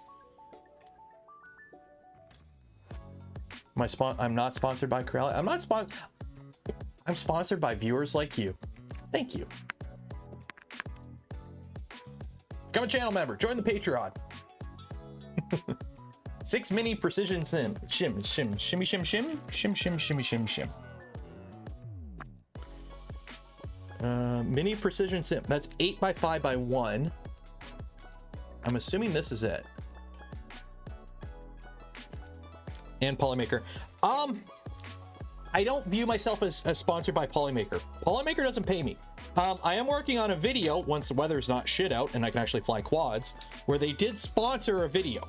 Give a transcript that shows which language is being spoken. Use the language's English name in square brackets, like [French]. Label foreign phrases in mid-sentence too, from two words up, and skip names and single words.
[English] I'm not sponsored by Corelli. I'm sponsored by viewers like you. Thank you. Become a channel member. Join the Patreon. 6 mini precision sim. Shimmy, shim, shimmy, shim, shim. Shim, shim, shimmy, shim, shim. Mini precision sim. That's 8x5x1. I'm assuming this is it. And Polymaker. I don't view myself as sponsored by Polymaker. Polymaker doesn't pay me. I am working on a video once the weather's not shit out and I can actually fly quads, where they did sponsor a video.